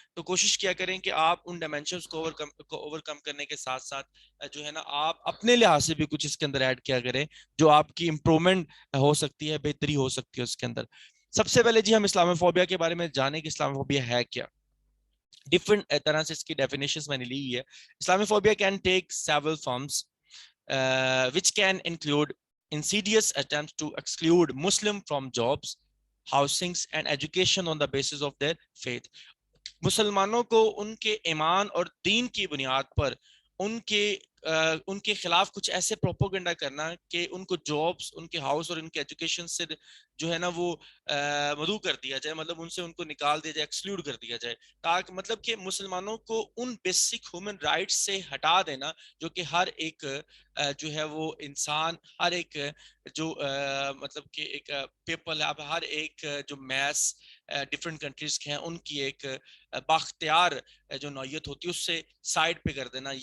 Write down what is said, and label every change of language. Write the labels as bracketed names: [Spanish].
[Urdu] تو کوشش کیا کریں کہ آپ ان ڈائمینشنز کو اوور کم کرنے کے ساتھ ساتھ جو ہے نا آپ اپنے لحاظ سے بھی کچھ اس کے اندر ایڈ کیا کریں جو آپ کی امپرومنٹ ہو سکتی ہے, بہتری ہو سکتی ہے اس کے اندر. سب سے پہلے جی ہم اسلام فوبیا کے بارے میں جانیں کہ اسلام فوبیا ہے کیا. ڈفرنٹ طرح سے اس کی ڈیفینیشنز میں نے لی ہوئی ہے. [English] Islamophobia can take several forms which can include insidious attempts to exclude Muslim from jobs, housings and education on the basis of their faith. [Urdu] مسلمانوں کو ان کے ایمان اور دین کی بنیاد پر ان کے خلاف کچھ ایسے پروپوگنڈا کرنا کہ ان کو جابس, ان کے ہاؤس اور ان کے ایجوکیشن سے جو ہے نا وہ مدعو کر دیا جائے, مطلب ان سے ان کو نکال دیا جائے, ایکسکلوڈ کر دیا جائے, تاکہ مطلب کہ مسلمانوں کو ان بیسک ہیومن رائٹس سے ہٹا دینا جو کہ ہر ایک جو ہے وہ انسان, ہر ایک جو مطلب کہ ایک پیپل ہے, ہر ایک جو میس ڈفرینٹ کنٹریز کے ہیں ان کی ایک باختیار جو نوعیت ہوتی ہے اس سے سائڈ پہ کر دینا.